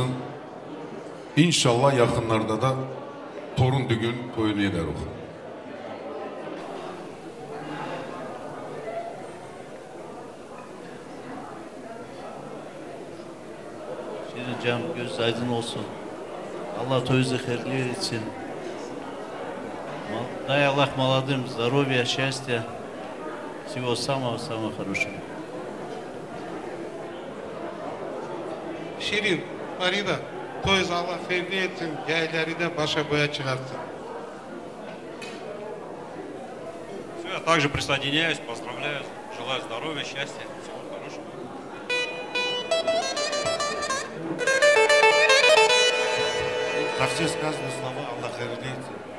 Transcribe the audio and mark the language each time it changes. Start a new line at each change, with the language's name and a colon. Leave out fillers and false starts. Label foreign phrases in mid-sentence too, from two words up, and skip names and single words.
Turkish: İnşallah yaxınlarda da torun düğün toyunu edərik. Cem göz aydın olsun. Allah toyunuzu hayırlı etsin.
Russian: Дай Аллах молодым здоровья, счастья, всего самого-самого хорошего.
Turkish: Şirin, Farida, toyuz Allah hayırlı etsin, yayları da başa boya çıkartsın.
Russian: Все, я также присоединяюсь, поздравляю, желаю здоровья, счастья, всего хорошего. За все сказанные слова
Turkish: Allah hayırlı etsin.